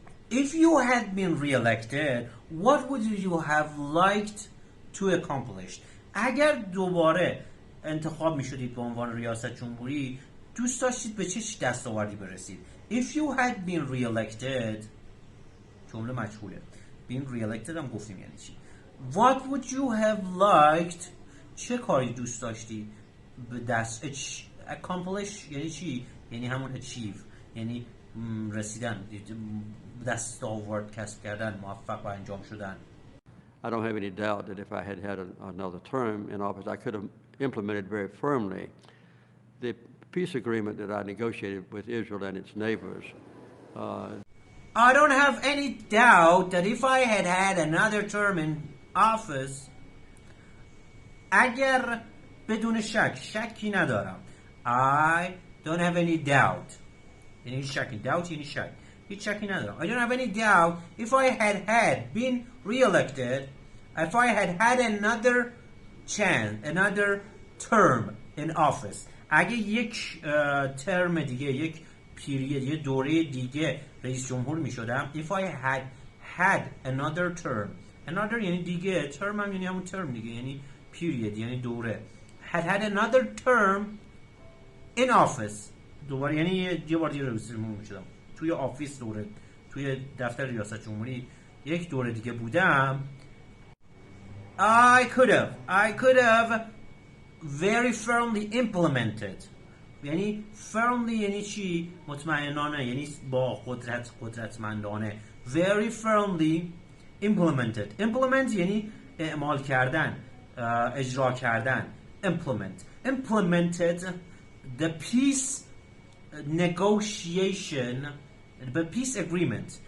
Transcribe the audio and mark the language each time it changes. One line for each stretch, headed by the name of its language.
English: If you had been re-elected, what would you have liked to accomplish?
Persian: اگر دوباره انتخاب میشدید به عنوان ریاست جمهوری، دوست داشتید به چه دستاوردی برسید؟
English: If you had been re-elected،
Persian: جمله مجهوله.
English: being re-elected
Persian: هم گفتیم یعنی چی.
English: What would you have liked؟
Persian: چه کاری دوست داشتی به دست accomplish یعنی چی؟ یعنی همون achieve، یعنی رسیدن، دستاورد کسب کردن، موفق به انجام شدن.
English: I don't have any doubt that if I had had another term in office, I could have implemented very firmly the peace agreement that I negotiated with Israel and its neighbors. I don't have any doubt that if I had had another term in office,
Persian: اگر بدون شکی ندارم.
English: I don't have any doubt.
Persian: یعنی شکی، doubt یعنی شک. هیچ شکی ندارم.
English: I don't have any doubt if I had been re-elected, if I had another chance, another term in office.
Persian: اگه یک ترم دیگه، یک پیریود، یه دوره دیگه رئیس جمهور می شدم.
English: If I had another term.
Persian: Another یعنی دیگه، term هم یعنی همون term دیگه، یعنی period یعنی دوره.
English: had another term in office.
Persian: دوباره یعنی یه بار دیگه رئیس جمهور می شدم. توی آفیس دوره، توی دفتر ریاست جمهوری یک دوره دیگه بودم.
English: I could have very firmly implemented.
Persian: یعنی firmly یعنی چی؟ مطمئنانه، یعنی با قدرتمندانه.
English: Very firmly implemented.
Persian: Implement یعنی اعمال کردن، اجرا کردن.
English: Implemented the peace negotiation، the peace agreement.